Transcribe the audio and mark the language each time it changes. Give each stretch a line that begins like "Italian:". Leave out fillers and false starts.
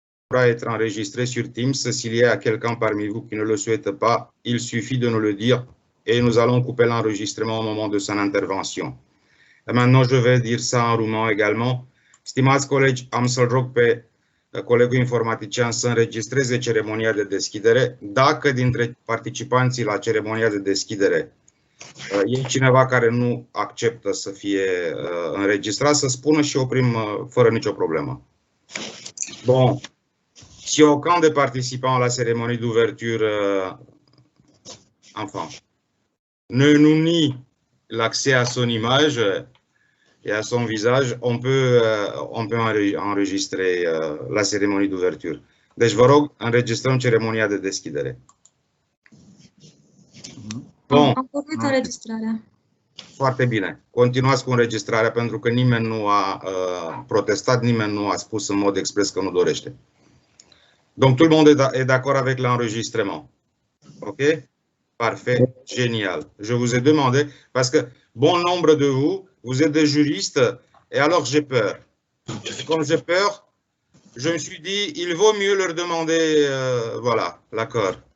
French: pourra être enregistré sur Teams. S'il y a quelqu'un parmi vous qui ne le souhaite pas, il suffit de nous le dire et nous allons couper l'enregistrement au moment de son intervention. Et maintenant, je vais dire ça en roumain également.
Romanian: Stimați colegi, am să-l rog pe colegul informatician să înregistreze ceremonia de deschidere. Dacă dintre participanții la ceremonia de deschidere e cineva care nu acceptă să fie înregistrat, să spună și oprim fără nicio problemă.
French: Bon. Si aucun des participants à la cérémonie d'ouverture ne nous nie l'accès à son image et à son visage, on peut enregistrer la cérémonie d'ouverture.
Romanian: Deci vă rog, înregistrăm ceremonia de deschidere. Bun. Am pornit înregistrarea. Foarte bine. Continuați cu înregistrarea pentru că nimeni nu a protestat, nimeni nu a spus în mod expres că nu dorește.
French: Donc tout le monde est d'accord avec l'enregistrement. OK? Parfait, génial. Je vous ai demandé, parce que bon nombre de vous, vous êtes des juristes, et alors j'ai peur. Et comme j'ai peur, je me suis dit, il vaut mieux leur demander, voilà, l'accord.